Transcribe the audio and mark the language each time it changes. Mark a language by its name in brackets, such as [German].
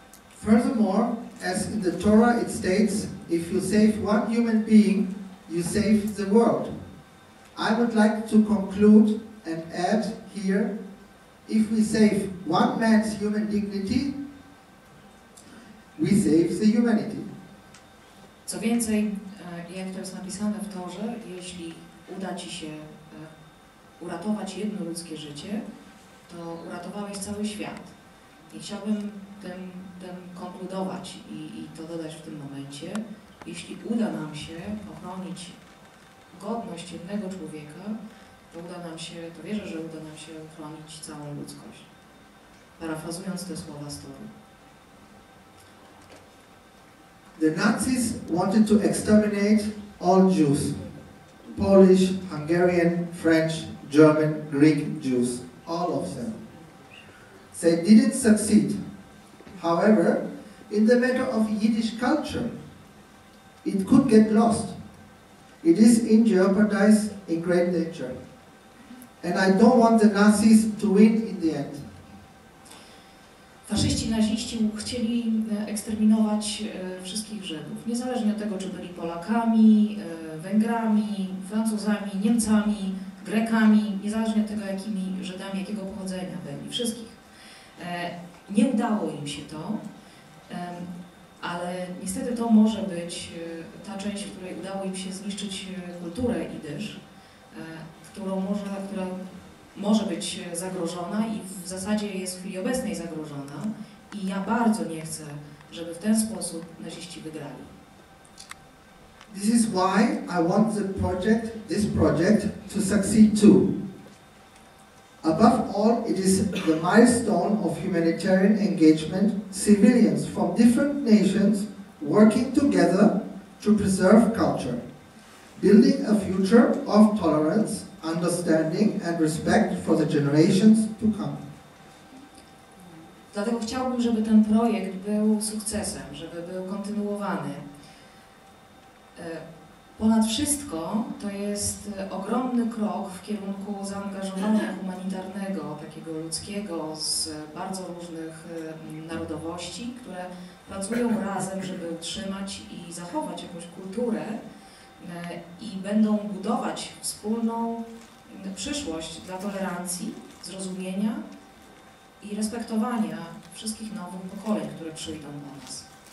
[English] Furthermore, as in the Torah it states, if you save one human being, you save the world. I would like to conclude and add here, if we save one man's human dignity, we save the humanity. [Polish] Co więcej, jak to jest napisane w Torze, jeśli uda ci się uratować jedno ludzkie życie, to uratowałeś cały świat. I chciałbym tym konkludować i to dodać w tym momencie. Jeśli uda nam się ochronić godność jednego człowieka, to wierzę, że uda nam się ochronić całą ludzkość. Parafrazując te słowa z Tory. [English] The Nazis wanted to exterminate all Jews. Polish, Hungarian, French, German, Greek Jews. All of them. They didn't succeed. However, in the matter of Yiddish culture, it could get lost. It is in jeopardy in great danger. And I don't want the Nazis to win in the end. [Polish] Faszyści, naziści chcieli eksterminować wszystkich Żydów, niezależnie od tego, czy byli Polakami, Węgrami, Francuzami, Niemcami, Grekami, niezależnie od tego, jakimi Żydami, jakiego pochodzenia byli, wszystkich. Nie udało im się to, ale niestety to może być ta część, w której udało im się zniszczyć kulturę jidysz, która może być zagrożona i w zasadzie jest w chwili obecnej zagrożona i ja bardzo nie chcę, żeby w ten sposób naziści wygrali. [English] This is why I want this project to succeed too. Above all, it is the milestone of humanitarian engagement, civilians from different nations working together to preserve culture, building a future of tolerance, understanding and respect for the generations to come. [Polish] Dlatego chciałbym, żeby ten projekt był sukcesem, żeby był kontynuowany. Ponad wszystko to jest ogromny krok w kierunku zaangażowania humanitarnego, takiego ludzkiego, z bardzo różnych narodowości, które pracują razem, żeby utrzymać i zachować jakąś kulturę i będą budować wspólną przyszłość dla tolerancji, zrozumienia i respektowania wszystkich nowych pokoleń, które przyjdą do nas.